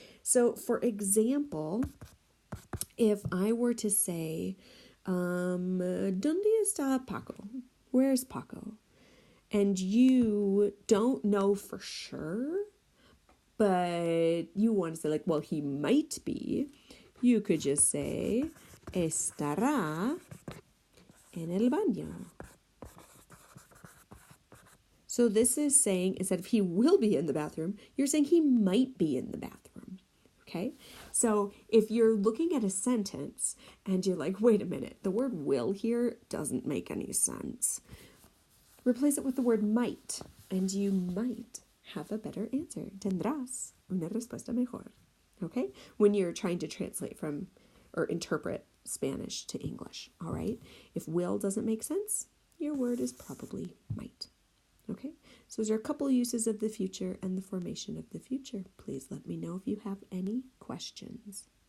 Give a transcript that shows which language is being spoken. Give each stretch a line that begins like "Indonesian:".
English: So, for example, if I were to say,
Spanish: ¿Dónde está Paco?
English: Where's Paco? And you don't know for sure, but you want to say like, well, he might be. You could just say,
Spanish: estará en el baño.
English: So this is saying, instead of he will be in the bathroom, you're saying he might be in the bathroom. Okay? So if you're looking at a sentence and you're like, wait a minute, the word will here doesn't make any sense. Replace it with the word might, and you might have a better answer.
Spanish: Tendrás una respuesta mejor.
English: Okay? When you're trying to translate from or interpret Spanish to English. All right? If will doesn't make sense, your word is probably might. Okay? So those are a couple uses of the future and the formation of the future. Please let me know if you have any questions.